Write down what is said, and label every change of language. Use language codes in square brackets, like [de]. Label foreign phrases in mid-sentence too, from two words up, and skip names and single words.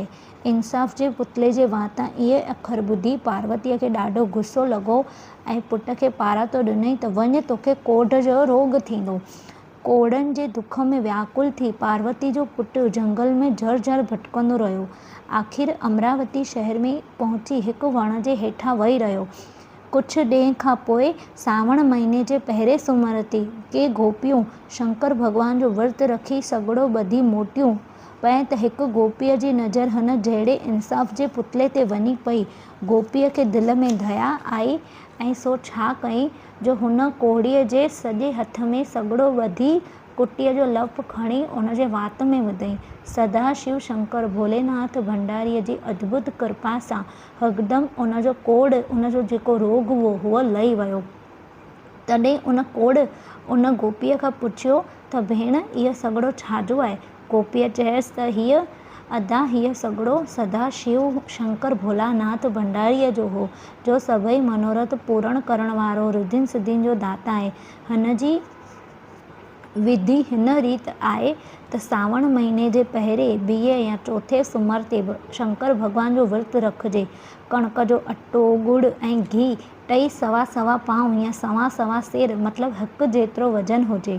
[sd] इंसाफ़ जे पुतले जे वाता इहे अखर ॿुधी पार्वतीअ खे ॾाढो गुस्सो लॻो ऐं पुट खे पारातो ॾिनई त वञ तोखे कोढ़ जो रोग थींदो। कोढ़नि जे दुख में व्याकुल थी पार्वती जो पुटु जंगल में झर झर भटकंदो रहियो। आख़िर अमरावती शहर में पहुची हिकु वण जे हेठां वेही रहियो। कुझु ॾींहं खां पोइ सावण महीने जे पहिरें सूमर ते के गोपियूं शंकर भॻवान जो विर्तु रखी सॻड़ो ॿधी मोटियूं पए त हिकु गोपीअ जी नज़र हिन जहिड़े इंसाफ़ जे पुतले ते वञी पई। गोपीअ खे दिलि में दया आई ऐं सो छा कई जो हुन कोढ़ीअ जे सॼे हथ में सॻड़ो ॿधी कुटीअ जो लप खणी उन जे वात में विधई। सदा शिव शंकर भोलेनाथ भंडारीअ जी अद्भुत कृपा सां हिकदमि उन जो कोढ़ उन जो जेको रोग हुओ उहो लही वियो। तॾहिं उन कोढ़ उन गोपीअ खां पुछियो त भेण इहो सॻड़ो छाजो आहे। गोपीअ चयसि त हीअ सॻड़ो सदा शिव शंकर भोलानाथ भंडारीअ जो हो जो सभई मनोरथ पूर्ण करण वारो रिद्धियुनि सिद्धियुनि जो दाता आहे। हिन जी विधि हिन रीत आहे त सावण महीने जे पहिरें ॿिए या चौथे सूमर ते शंकर भॻवान जो विर्तु रखिजे। कणिक जो अटो गुड़ ऐं घी टई सवा सवा पाव या सवा सवा सेर मतिलबु हिकु जेतिरो वज़न हुजे।